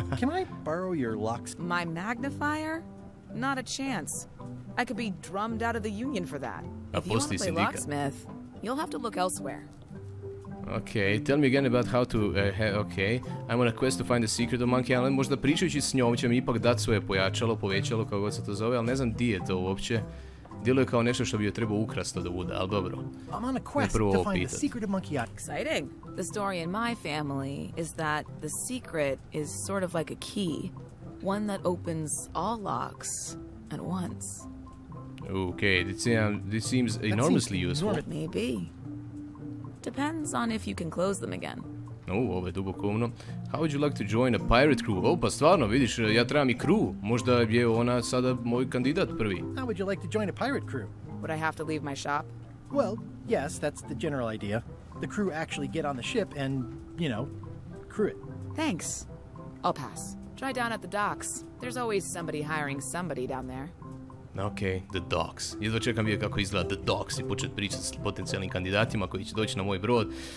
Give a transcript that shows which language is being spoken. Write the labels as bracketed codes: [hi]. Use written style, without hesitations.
[en] Can I borrow your locks? My magnifier? Not a chance. I could be drummed out of the union for that. If you want to [hr] postoji [en] play [hr] sindikat. [en] locksmith, you'll have to look elsewhere. Ok, tell me again about how to... ok, I'm on a quest to find the secret of Monkey Island. [hr] Možda pričajući s njom će mi ipak dati svoje povećalo, kako god se to zove, ali ne znam di je to uopće. Djeluje kao nešto što bi joj trebao ukrasti od ovuda, ali dobro. [en] I'm on a quest to find the secret of Monkey Island. Exciting. The story in my family is that the secret is sort of like a key, one that opens all locks at once. Okay, this seems enormously useful. Maybe. Depends on if you can close them again. [hr] Ovo je duboko umno. [en] How would you like to join a pirate crew? [hr] Pa stvarno, vidiš, ja trebam i crew. Možda je ona sada moj kandidat prvi. [en] How would you like to join a pirate crew? Would I have to leave my shop? Well, yes, that's the general idea. The crew actually get on the ship and, crew it. Thanks. I'll pass. Try down at the docks. There's always somebody hiring somebody down there. Ok, the docks. [hr] Jedva čekam vidjeti kako izgleda the docks i početi pričati s potencijalnim kandidatima koji će doći na moj brod.